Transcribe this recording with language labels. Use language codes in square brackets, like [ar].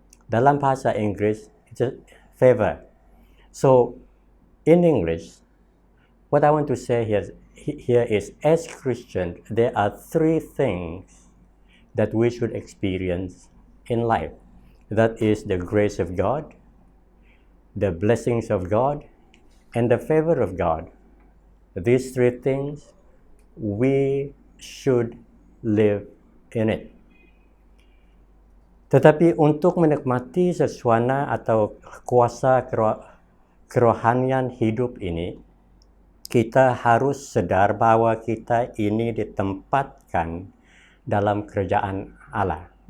[id] Dalam bahasa Inggris, [en] it's a favor. So, in English, what I want to say here is, as Christians, there are 3 things that we should experience in life. That is the grace of God, the blessings of God, and the favor of God. These 3 things, we should live in it. [id] Tetapi untuk menikmati sesuatu atau kuasa kerohanian hidup ini, kita harus sadar bahwa kita ini ditempatkan dalam kerajaan Allah.